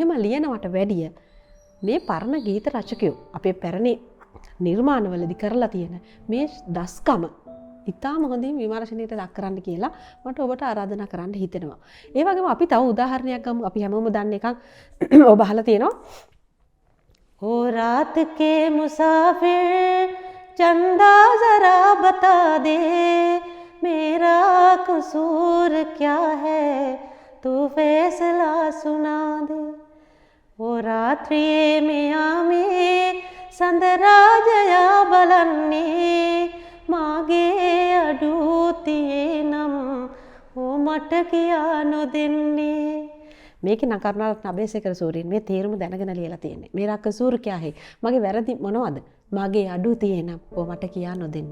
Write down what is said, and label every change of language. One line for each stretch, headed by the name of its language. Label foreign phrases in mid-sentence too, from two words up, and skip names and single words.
Sinhala: එහෙම ලියනවට වැඩිය මේ පරණ ගීත රචකයෝ අපේ පැරණි නිර්මාණවලදී කරලා තියෙන මේ දස්කම ඉතාම හොඳින් විමර්ශනයට ලක් කරන්න කියලා මට ඔබට ආරාධනා කරන්න හිතෙනවා. ඒ වගේම අපි තව උදාහරණයක් ගමු. අපි හැමෝම දන්න එකක් ඔබ අහලා තියෙනවා.
Hindi: ओ रात के मुसाफिर चंदा जरा बता दे मेरा कसूर क्या है तू फैसला सुना दे ओ रात्रि मिया में संदराजया
Sinhala: බලන්නේ මාගේ අඩුතියේ නම් ඕ මට කියා නොදෙන්නේ. මේක නකරුණාරත්න අබේසේකර සූරීන් මේ තේරුම දැනගෙන ලියලා තියෙන්නේ.
Hindi: मेरा कसूर क्या है.
Sinhala: මගේ වැරදි මොනවද? මගේ අඩු තියෙනම් ඕ මට කියා නොදෙන්නේ.